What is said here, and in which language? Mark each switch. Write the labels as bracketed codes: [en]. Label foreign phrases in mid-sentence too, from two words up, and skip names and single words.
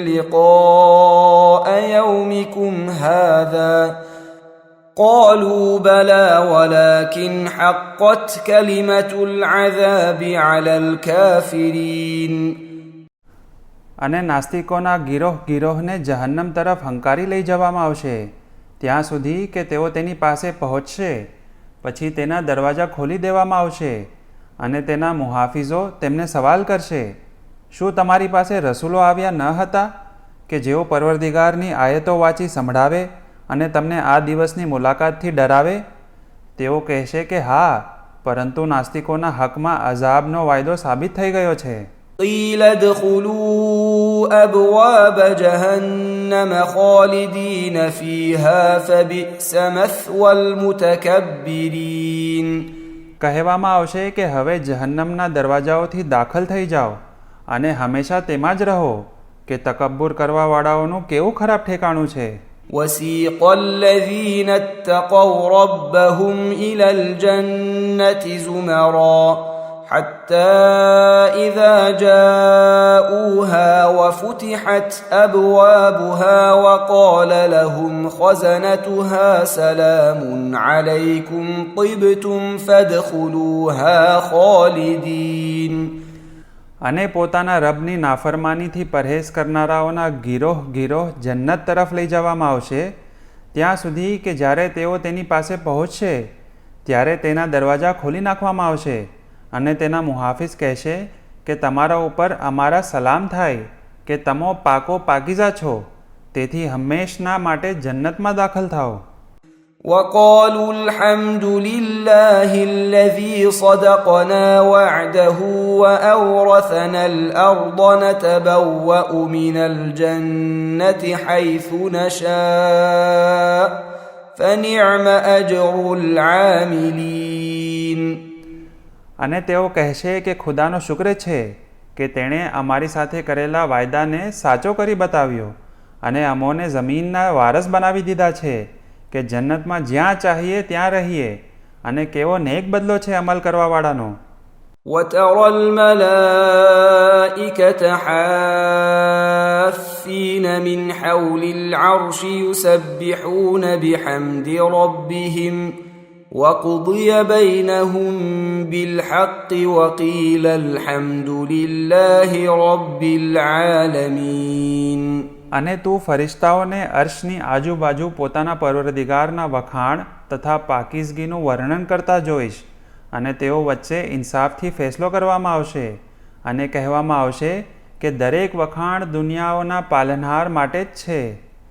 [ar] لقاء يومكم هذا قالوا بلى ولكن حقت كلمة العذاب على الكافرين. [gu] અને નાસ્તિકોના ગીરોહને જહન્નમ તરફ હંકારી લઈ જવામાં આવશે ત્યાં સુધી કે તેઓ તેની પાસે પહોંચશે. પછી તેના દરવાજા ખોલી દેવામાં આવશે અને તેના મુહાફિઝો તેમને સવાલ કરશે, શું તમારી પાસે રસૂલો આવ્યા ન હતા કે જેઓ પરવરદિગારની આયતો વાંચી સંભળાવે અને તમને આ દિવસની મુલાકાતથી ડરાવે? તેઓ કહેશે કે હા, પરંતુ નાસ્તિકોના હકમાં અઝાબનો વાયદો સાબિત થઈ ગયો છે. [ar] قيل ادخلوا أبواب جهنم خالدين فيها فبئس مثوى المتكبرين. [gu] કહેવામાં આવશે કે હવે જહન્નમના દરવાજાઓથી દાખલ થઈ જાઓ અને હંમેશા તેમાં જ રહો કે તકબ્બુર કરવાવાળાઓનું કેવું ખરાબ ઠેકાણું છે. [ar] وسيق الذين اتقوا ربهم إلى الجنة زمرا حتى إذا جاءوها وفتحت أبوابها وقال لهم خزنتها سلام عليكم طبتم فادخلوها خالدين. [gu] અને પોતાના રબની નાફરમાનીથી પરહેઝ કરનારાઓના ગીરોહ જન્નત તરફ લઈ જવામાં આવશે ત્યાં સુધી કે જ્યારે તેઓ તેની પાસે પહોંચશે ત્યારે તેના દરવાજા ખોલી નાખવામાં આવશે અને તેના મુહાફિઝ કહેશે કે તમારા ઉપર અમારા સલામ થાય કે તમો પાકીઝા છો, તેથી હંમેશના માટે જન્નતમાં દાખલ થાઓ. [ar] وقالوا الحمد لله الذي صدقنا وعده وأورثنا الأرض نتبوأ من الجنة حيث نشاء فنعم أجر العاملين. [gu] અને તેઓ કહેશે કે ખુદાનો શુક્ર છે કે તેણે અમારી સાથે કરેલા વાયદાને સાચો કરી બતાવ્યો અને અમોને જમીનના વારસ બનાવી દીધા છે કે જન્નતમાં જ્યાં ચાહીએ ત્યાં રહીએ અને કેવો નેક બદલો છે અમલ કરવાવાળાનો. [ar] وترى الملائكة حافين من حول العرش يسبحون بحمد ربهم وقضي بينهم بالحق وقيل الحمد لله رب العالمين. [gu] અને તું ફરિશ્તાઓને અર્શની આજુબાજુ પોતાના પરવરદિગારના વખાણ તથા પાકીઝગીનું વર્ણન કરતા જોઈશ અને તેઓ વચ્ચે ઇન્સાફથી ફેસલો કરવામાં આવશે અને કહેવામાં આવશે કે દરેક વખાણ દુનિયાઓના પાલનહાર માટે જ છે.